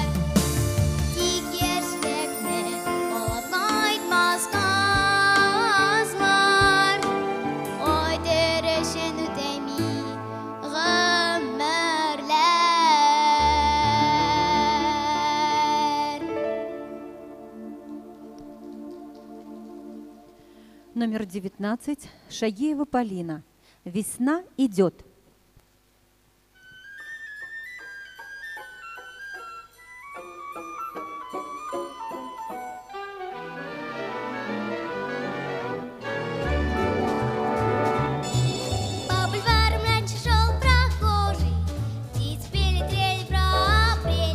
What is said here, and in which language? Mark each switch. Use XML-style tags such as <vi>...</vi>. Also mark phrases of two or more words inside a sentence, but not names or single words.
<tt>Тик яшьлекне алып кайтмас казлар, кадерешен үтми гомерләр.</tt> <ru>Номер 19 Шагиева Полина. Весна идет. По бульварам раньше шел прохожий, птицы пели трель про апрель.</ru>